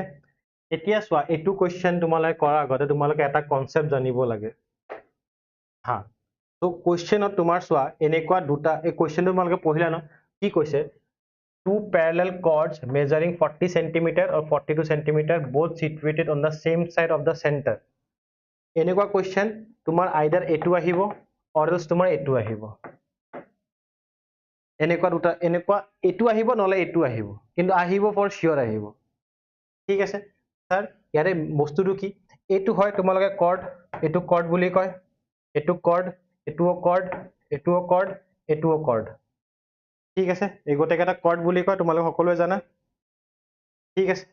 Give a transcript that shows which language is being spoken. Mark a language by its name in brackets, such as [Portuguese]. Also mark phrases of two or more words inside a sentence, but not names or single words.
[Assamese] এতিয়া চোৱা, এইটো কোয়েশ্চন তোমালোকে কৰাৰ আগতে তোমালোকে এটা কনসেপ্ট জানিব লাগে, হা। তো কোয়েশ্চনত তোমাৰ চোৱা এনেকুৱা দুটা, এই কোয়েশ্চনটো তোমালোকে পঢ়িলা ন, কি কৈছে, [English] two parallel chords measuring 40 centimeter or 42 centimeter both situated on the same side of the center. [Assamese] এনেকুৱা কোয়েশ্চন তোমাৰ আইদাৰ এইটো আহিব [English] or else [Assamese] তোমাৰ এইটো আহিব, এনেকুৱা দুটা, এনেকুৱা এইটো আহিব নহলে এইটো আহিব, কিন্তু আহিব [English] for sure [Assamese] আহিব, ঠিক আছে। স্যাৰ ইয়াৰে বস্তুটো কি, এইটো হয় তোমালোকে কৰ্ড, এইটো কৰ্ড বুলি কয়, এইটো কৰ্ড, এইটোও কৰ্ড, এইটোও কৰ্ড, এইটোও কৰ্ড, ঠিক আছে, এই গোটেইকেইটা কৰ্ড বুলি কয়, তোমালোকে সকলোৱে জানা, ঠিক আছে।